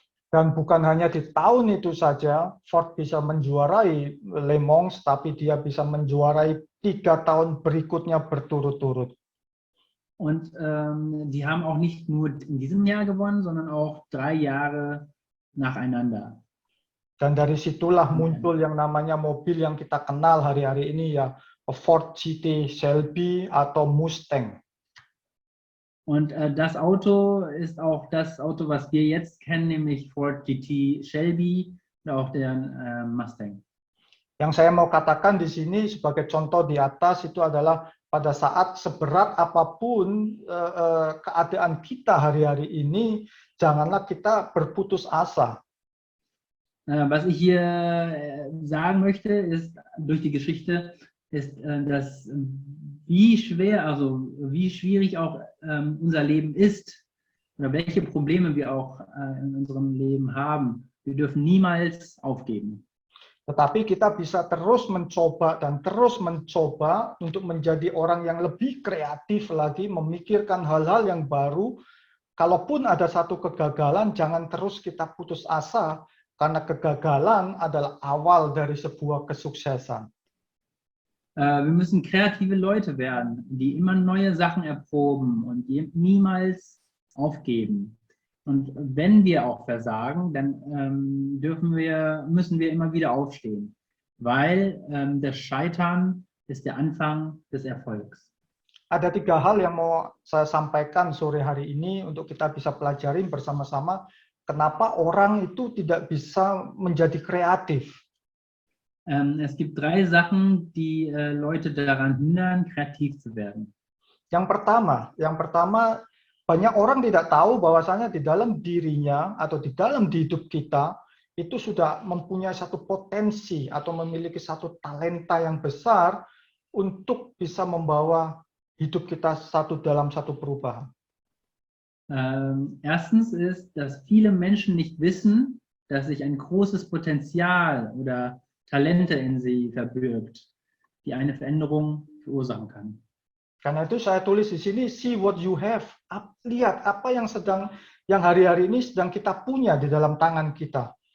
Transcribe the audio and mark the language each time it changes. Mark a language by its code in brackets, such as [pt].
[id] Dan bukan hanya di tahun itu saja Ford bisa menjuarai Le Mans, tapi dia bisa menjuarai 3 tahun berikutnya berturut-turut. [de] Und die haben auch nicht nur in diesem Jahr gewonnen, sondern auch 3 Jahre nacheinander. [id] Dan dari situlah muncul yang namanya mobil yang kita kenal hari-hari ini, ya Ford GT Shelby atau Mustang. [de] Und das Auto ist auch das Auto, was wir jetzt kennen, nämlich Ford GT Shelby und auch der Mustang. [id] Yang saya mau katakan di sini sebagai contoh di atas itu adalah pada saat seberat apapun keadaan kita hari-hari ini, janganlah kita berputus asa. [de] Was ich hier sagen möchte, ist durch die Geschichte, ist, dass wie schwer, also wie schwierig auch unser Leben ist oder welche Probleme wir auch in unserem Leben haben. Wir dürfen niemals aufgeben. [id] Tetapi kita bisa terus mencoba dan terus mencoba untuk menjadi orang yang lebih kreatif lagi, memikirkan hal-hal yang baru. Kalaupun ada satu kegagalan, jangan terus kita putus asa, karena kegagalan adalah awal dari sebuah kesuksesan. [de] Wir müssen kreative Leute werden, die immer neue Sachen erproben und die niemals aufgeben. Und wenn wir auch versagen, dann müssen wir immer wieder aufstehen, weil das Scheitern ist der Anfang des Erfolgs. [id] Ada 3 hal yang mau saya sampaikan sore hari ini untuk kita bisa pelajari bersama-sama. Kenapa orang itu tidak bisa menjadi kreatif? [de] Es gibt 3 Sachen, die Leute daran hindern, kreativ zu werden. [id] Yang pertama, banyak orang tidak tahu bahwasanya di dalam dirinya atau di dalam hidup kita itu sudah mempunyai satu potensi atau memiliki satu talenta yang besar untuk bisa membawa hidup kita dalam satu perubahan. [de] Erstens ist, dass viele Menschen nicht wissen, dass sich ein großes Potenzial oder Talente in sie verbirgt, die eine Veränderung verursachen kann. [id] Karena itu saya tulis di sini, [en] see what you have. [id] Lihat apa yang hari-hari ini sedang kita punya di dalam tangan kita.